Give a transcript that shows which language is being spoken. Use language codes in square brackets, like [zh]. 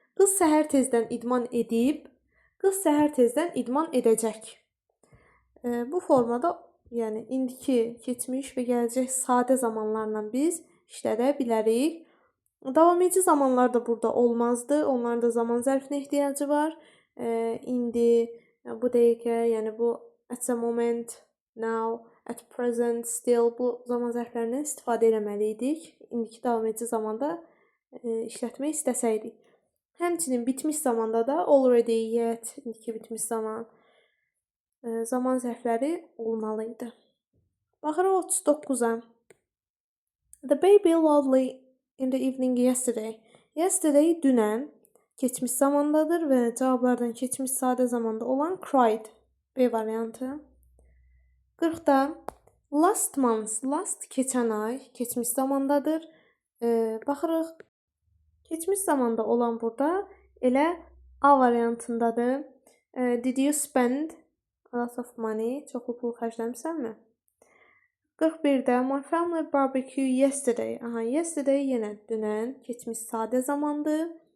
[az] Qız səhər tezdən idman edib. Qız səhər tezdən idman edəcək. Bu formada yəni indiki, keçmiş və gələcək sadə zamanlarla biz işlədə bilərik. Davam edici zamanlar da burada olmazdı. Onların da zaman zərfinə ehtiyacı var. İndi, bu dəqiqə, yəni bu [en] at the moment, now, at present, still [az] bu zaman zərflərindən istifadə etməliydik. İndiki davam edici zamanda işlətmək istəsəydik. Həmçinin bitmiş zamanda da already, yet, indiki bitmiş zaman zaman zərfləri olmalıydı. Baxırıq 39-a. [en] The baby lovely in the evening yesterday. [az] Yesterday dünən keçmiş zamandadır və cavablardan keçmiş sadə zamanda olan cried B variantı. 40-da last month, last keçən ay keçmiş zamandadır. Baxırıq keçmiş zamanda olan burada elə A variantındadır. [en] Did you spend a lot of money? [az] Çoxlu pul xərcləmisənmi? 41-də [en] my family barbecue yesterday. [az] Yesterday yenə dünən keçmiş sadə zamandır.